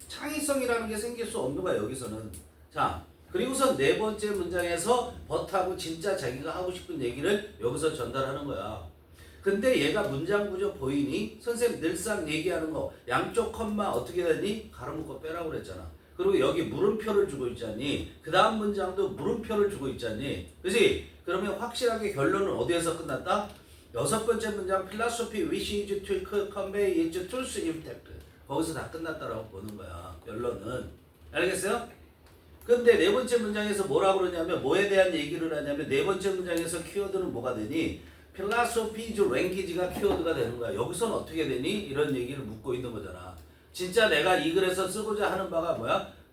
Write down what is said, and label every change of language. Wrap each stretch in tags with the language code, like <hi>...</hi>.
<ko>창의성이라는 게 생길 수 없는 거야 여기서는. 자, 그리고서 네 번째 문장에서 벗하고 진짜 자기가 하고 싶은 얘기를 여기서 전달하는 거야. 근데 얘가 문장 구조 보이니? 선생님 늘상 얘기하는 거 양쪽 컴마 어떻게 되니? 가로 묶어 빼라고 그랬잖아. 그리고 여기 물음표를 주고 있잖니. 그 다음 문장도 물음표를 주고 있잖니. 그치? 그러면 확실하게 결론은 어디에서 끝났다? 여섯 번째 문장</ko> <en>philosophy wishes to convey its truth impact.</en> <ko>거기서 다 끝났다라고 보는 거야. 결론은. 알겠어요? 근데 네 번째 문장에서 뭐라고 그러냐면 뭐에 대한 얘기를 하냐면 네 번째 문장에서 키워드는 뭐가 되니? philosophy language가 키워드가 되는 거야. 여기서는 어떻게 되니? 이런 얘기를 묻고 있는 거잖아. 진짜 내가 이 글에서 쓰고자 하는 바가 뭐야?</ko>